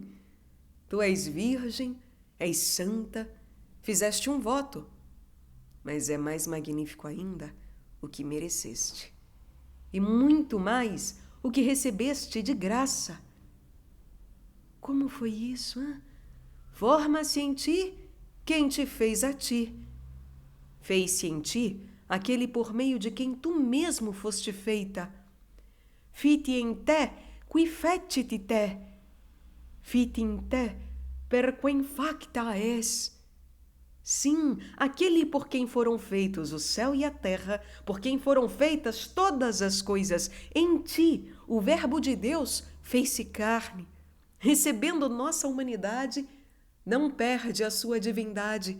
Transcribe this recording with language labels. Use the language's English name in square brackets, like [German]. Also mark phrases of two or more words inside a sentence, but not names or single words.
[Portuguese] Tu és virgem, és santa, fizeste um voto, mas é mais magnífico ainda o que mereceste, e muito mais o que recebeste de graça. Como foi isso? Forma-se em ti quem te fez a ti. Fez-se em ti aquele por meio de quem tu mesmo foste feita. [Latin] Fit in te qui fecit te. Fit in te per quem facta es. [Portuguese] Sim, aquele por quem foram feitos o céu e a terra, por quem foram feitas todas as coisas. Em ti, o Verbo de Deus fez-se carne. Recebendo nossa humanidade, não perde a sua divindade.